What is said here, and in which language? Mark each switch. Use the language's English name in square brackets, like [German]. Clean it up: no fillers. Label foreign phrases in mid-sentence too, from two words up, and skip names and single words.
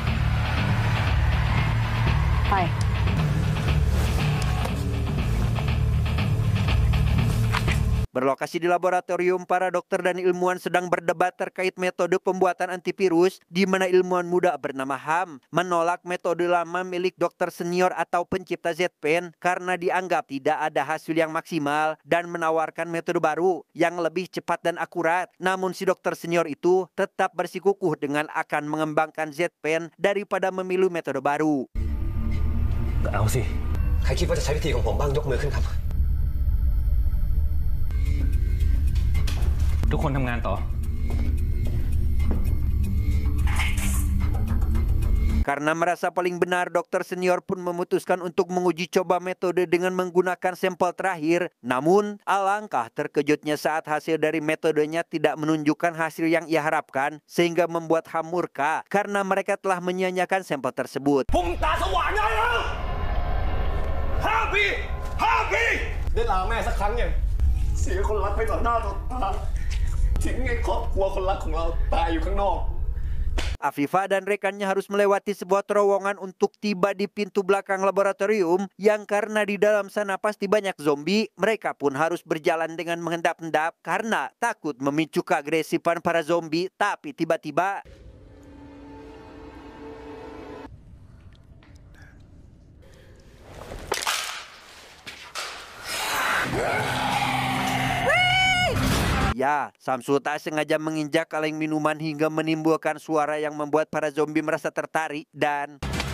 [Indonesian] Berlokasi di laboratorium, para dokter dan ilmuwan sedang berdebat terkait metode pembuatan antivirus, di mana ilmuwan muda bernama Ham menolak metode lama milik dokter senior atau pencipta Z-Pen karena dianggap tidak ada hasil yang maksimal dan menawarkan metode baru yang lebih cepat dan akurat. Namun si dokter senior itu tetap bersikukuh dengan akan mengembangkan Z-Pen daripada memilih metode baru. [Thai] เอาสิ ใครคิดว่าจะใช้วิธีของผมบ้างยกมือขึ้นครับ ทุกคนทำงานต่อ [Indonesian] Karena merasa paling benar, dokter senior pun memutuskan untuk menguji coba metode dengan menggunakan sampel terakhir. Namun, alangkah terkejutnya saat hasil dari metodenya tidak menunjukkan hasil yang ia harapkan, sehingga membuat Ham murka karena mereka telah menyia-nyiakan sampel tersebut. [Thai] ได้ลาแม่สักครั้งยังเสียคนรักไปต่อหน้าต่อตาทิ้งให้ครอบครัวคนรักของเราตายอยู่ข้างนอก [Indonesian] Afifah dan rekannya harus melewati sebuah terowongan untuk tiba di pintu belakang laboratorium yang karena di dalam sana pasti banyak zombie. Mereka pun harus berjalan dengan mengendap-endap karena takut memicu keagresifan para zombie. Tapi tiba-tiba ya, Samsul tak sengaja menginjak kaleng minuman hingga menimbulkan suara yang membuat para zombie merasa tertarik dan...